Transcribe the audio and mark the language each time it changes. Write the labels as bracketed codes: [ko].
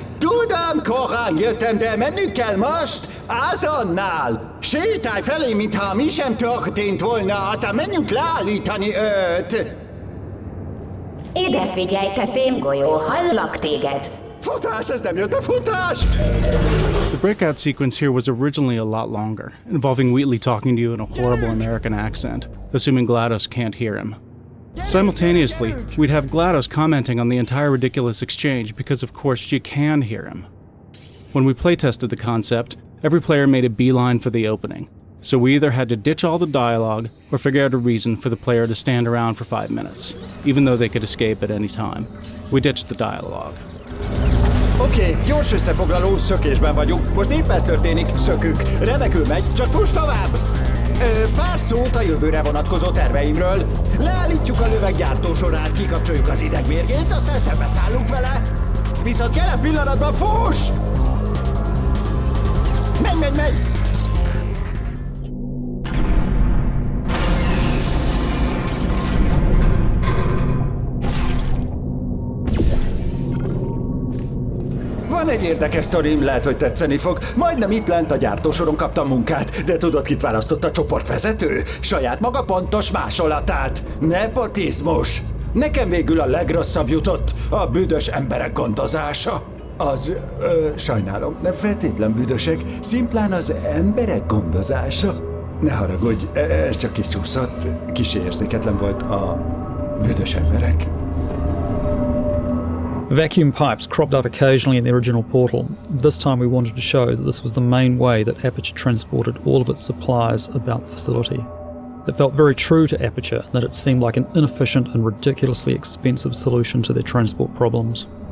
[hu] Tudom, korán jöttem, de mennünk kell most. Azonnal! Sétálj felé, mintha mi sem történt volna, aztán menjünk leállítani őt. Ide figyelj, te fémgolyó, hallak téged! Futás, ez nem jött be, futás! [en] The breakout sequence here was originally a lot longer, involving Wheatley talking to you in a horrible American accent, assuming GLaDOS can't hear him. Simultaneously, we'd have GLaDOS commenting on the entire ridiculous exchange because of course she can hear him. When we playtested the concept, every player made a beeline for the opening, so we either had to ditch all the dialogue or figure out a reason for the player to stand around for 5 minutes, even though they could escape at any time. We ditched the dialogue. [hu] Oké, gyors összefoglaló, szökésben vagyunk. Most épp ez történik, szökünk. Remekül megy, csak fuss tovább! Pár szót a jövőre vonatkozó terveimről. Leállítjuk a löveggyártó sorát, kikapcsoljuk az idegmérgét, aztán szembeszállunk vele. Viszont jelen pillanatban fuss! Megy! Van egy érdekes sztorim, lehet, hogy tetszeni fog. Majdnem itt lent a gyártósoron kaptam munkát, de tudod, kit választott a csoportvezető? Saját maga pontos másolatát. Nepotizmus. Nekem végül a legrosszabb jutott, a büdös emberek gondozása. Sajnálom, nem feltétlen büdösek, szimplán az emberek gondozása. Ne haragudj, ez csak kis csúszott, kis érzéketlen volt a büdös emberek. [en] Vacuum pipes cropped up occasionally in the original Portal. This time we wanted to show that this was the main way that Aperture transported all of its supplies about the facility. It felt very true to Aperture that it seemed like an inefficient and ridiculously expensive solution to their transport problems.